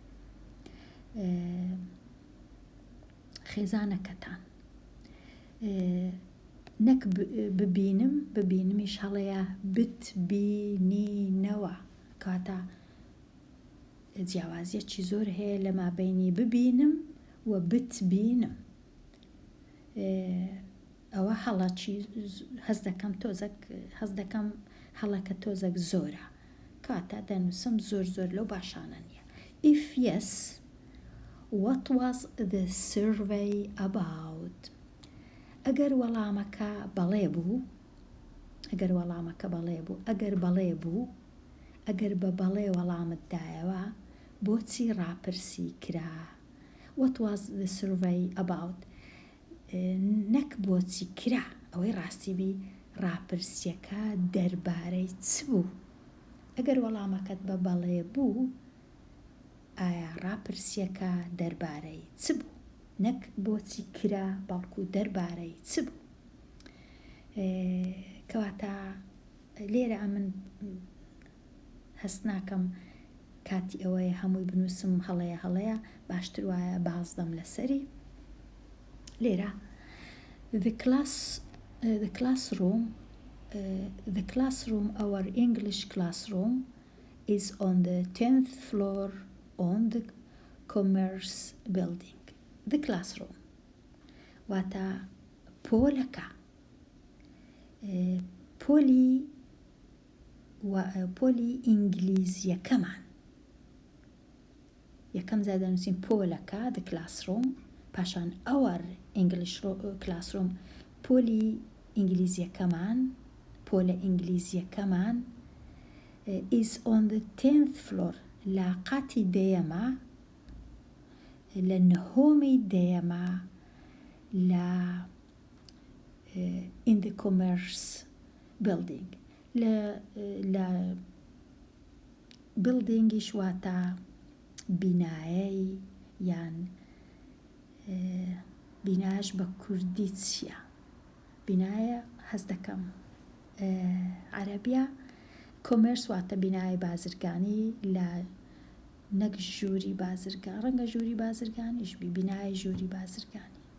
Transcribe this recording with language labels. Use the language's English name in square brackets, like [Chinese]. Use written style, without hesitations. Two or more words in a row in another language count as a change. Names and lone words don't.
[Central Kurdish] خێزانەکەتان نەک ببینمیش هەڵەیە بتبینینەوە کاتە جیاوازیەکی زۆر هەیە لە مابینی ببینم و بتبینم ئەوە هەڵەکی هەست دەکەم هەڵەکە تۆزێک زۆرە کاتە دەنووسم زۆر لەو باشانە نییە. [English] If yes, what was the survey about? [Central Kurdish] ئەگەر وەڵامەکە بەڵێ بوو ئەگەر بە بەڵێ وەڵامت دایەوە بۆچی ڕاپرسی کرا. [English] What was the survey about? [Central Kurdish] نەک بۆچی کرا ئەوەی ڕاستی بی ڕاپرسیەکە دەربارەی چ بوو. ئەگەر وەڵامەکەت بە بەڵێ بوو ئایا ڕاپرسیەکە دەربارەی چ بوو نەک بۆچی کرا بەڵکو دەربارەی چ بوو. کەواتە لێرە ئەمن هەست ناکەم کاتی ئەوەیە هەمووی بنووسم هەڵەیە باشتر وایە باز دەم لەسەری لێرە [English] the classroom our English classroom is on the 10th floor on the Commerce building. The classroom [Central Kurdish] واتە پۆلەکە پۆلی ئینگلیزیەکەمان یەکەم زادە نووسین پۆلەکە [English] the classroom [Central Kurdish] پاشان [English] our English classroom [Central Kurdish] پۆلی ئینگلیزیەکەمان پۆلە ئینگلیزیەکەمان [English] is on the 10th floor [Central Kurdish] لە قاتی دەیەمە لە نهۆمی دەیەمە لە [English] in the Commerce building [Central Kurdish] لە buildingiش واتە بینایەی یان بیناش بە کوردی چییە بینایە هەست دەکەم عەرەبیە کۆمێرس واتە بینای بازرگانی لە نەک ژووری بازرگان ڕەنگە ژووری بازرگانیش بینای ژووری بازرگانی